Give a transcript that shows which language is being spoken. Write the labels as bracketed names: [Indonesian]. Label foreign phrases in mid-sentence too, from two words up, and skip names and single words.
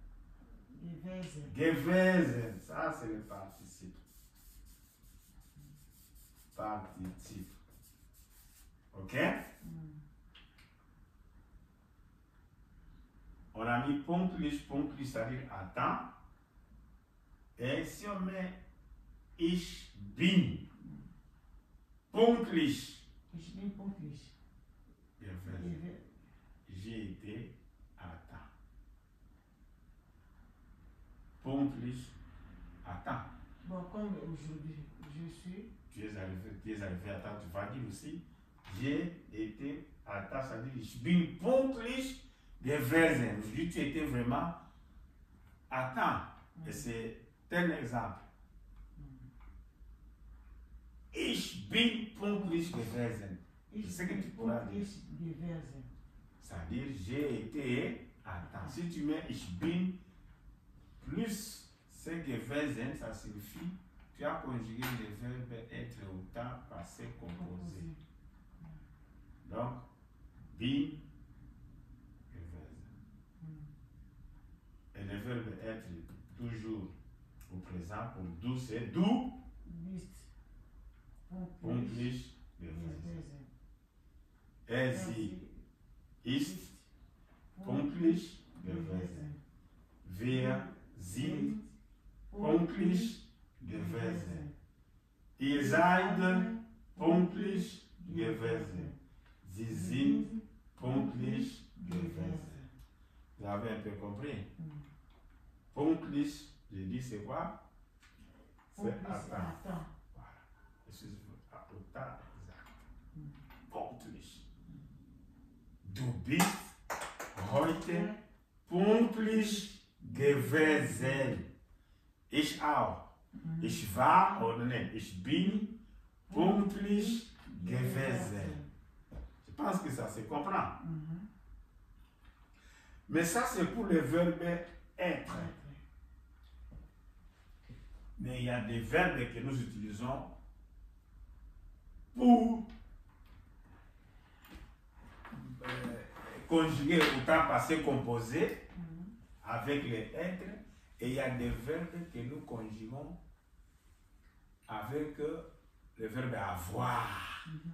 [German] Gewesen, [French] ça c'est le participe. Participe. Ok? On a mis pünktlich, c'est-à-dire à temps. Et si on met [German] ich bin, pünktlich, Ich bin pünktlich. [French] j'ai été à temps. Pünktlich, à temps. Bon, comme aujourd'hui, je suis. Tu es arrivé à temps, tu vas dire aussi, j'ai été à temps, ça dit, [German] ich bin pünktlich gewesen. [French] Aujourd'hui, tu étais vraiment à temps. Et c'est un exemple. [German] Ich bin pünktlich gewesen. [French] C'est ce que tu pourras dire. C'est-à-dire, j'ai été à temps. Si tu mets [German] ich bin [French] plus c'est gewesen, ça signifie tu as conjugué le verbe être au temps passé composé. Donc, [German] bin gewesen. [French] Et le verbe être toujours au présent pour du, c'est du. [German] Pünktlich gewesen. Sie ist pünktlich gewesen. Wir sind pünktlich gewesen. Ihr seid pünktlich gewesen. Sie sind pünktlich gewesen. [French] Vous avez un peu compris? Pünktlich, je dis c'est quoi? C'est à temps. Au temps exact. [German] Pünktlich. Du bist heute pünktlich gewesen. Ich auch. Ich war oder nein, ich bin pünktlich gewesen. [French] Je pense que ça se comprend. Mais ça, c'est pour le verbe être. Mais il y a des verbes que nous utilisons pour conjuguer au temps passé composé avec les être, et il y a des verbes que nous conjuguons avec le verbe avoir.